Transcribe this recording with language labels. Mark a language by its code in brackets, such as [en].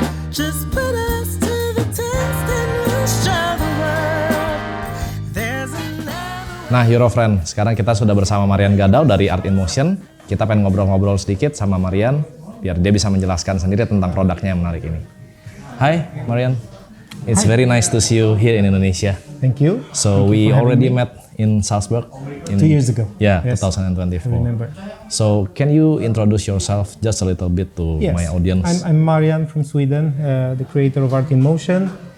[en] Just put us to the test and we'll show the world there's another. [id] Nah Yuro Friend, sekarang kita sudah bersama Marian Gadau dari Art in Motion. Kita pengen ngobrol-ngobrol sedikit sama Marian, biar dia bisa menjelaskan sendiri tentang produknya yang menarik ini. [en] Hai Marian, it's very nice to see you here in Indonesia. Thank you. So we already met in Salzburg. 2 years ago. Yeah, Yes, 2024. I remember. So can you introduce yourself just a little bit to Yes, my audience? I'm Marian from Sweden, the creator of Art in Motion.